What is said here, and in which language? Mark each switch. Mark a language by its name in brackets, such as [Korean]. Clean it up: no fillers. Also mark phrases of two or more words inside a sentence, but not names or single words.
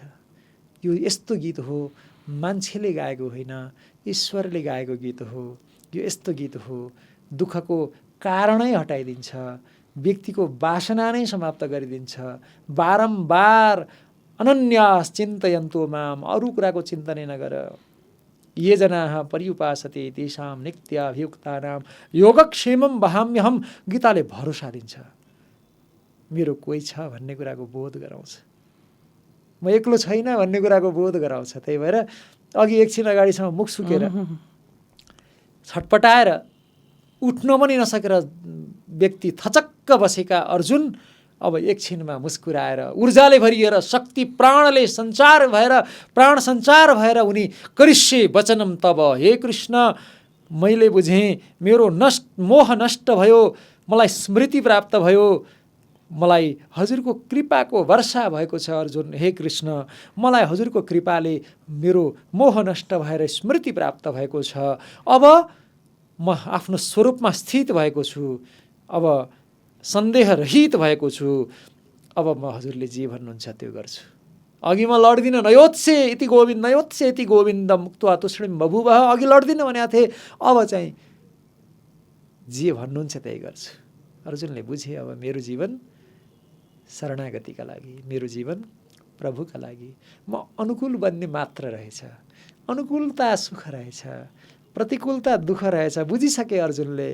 [Nepali] यो यस्तो गीत हो मान्छेले गाएको होइन, ईश्वरले गाएको गीत हो। यो यस्तो गीत हो दुःखको कारणै हटाइदिन्छ, व्यक्तिको वासना नै समाप्त गरिदिन्छ। [Sanskrit] बारम्बार अनन्यास चिन्तयन्तो माम, [Nepali] अरू कुराको चिन्तनै नगर। [Sanskrit] ये जनाः पर्युपासते तेषां नित्याभियुक्तानां योगक्षेमं वहाम्यहम्। [Nepali] गीताले भरोसा दिन्छ, मेरो कोही छ भन्ने कुराको बोध गराउँछ, म एक्लो छैन भन्ने कुराको बोध गराउँछ। त्यही भएर अघि एकछिन अगाडिसम्म मुख सुकेर छटपटाएर उठ्न पनि नसकेर व्यक्ति थचक्क बसेका अर्जुन अब एकछिनमा मुस्कुराएर ऊर्जाले भरिएर शक्ति प्राणले सञ्चार भएर प्राण सञ्चार भएर उनी [Sanskrit] करिष्ये वचनम तब, [Nepali] हे कृष्ण मैले बुझेँ, मेरो मोह नष्ट भयो, मलाई स्मृति प्राप्त भयो, मलाई हजुरको कृपाको वर्षा भएको छ। अर्जुन, हे कृष्ण मलाई हजुरको कृपाले मेरो मोह नष्ट भएर स्मृति प्राप्त भएको छ। अब म आफ्नो स्वरूपमा स्थित भएको छु, अब सन्देह रहित भएको छु। अब म हजुरले जे भन्नुहुन्छ त्यो गर्छु। अघि म लड्दिनँ, [Sanskrit] नयोत्से इति गोविन्द, नयोत्से इति गोविन्द मुक्त्वा तुष्णिं बभूवः। [Nepali] अघि लड्दिनँ भनेको थिएँ, अब चाहिँ जे भन्नुहुन्छ त्यही गर्छु। अर्जुनले बुझे अब मेरो जीवन शरणागतिका लागि, मेरो जीवन प्रभुका लागि। म अनुकूल बन्ने मात्र रहेछ, अनुकूलता सुख रहेछ, प्रतिकूलता दुःख रहेछ बुझिसके अर्जुनले।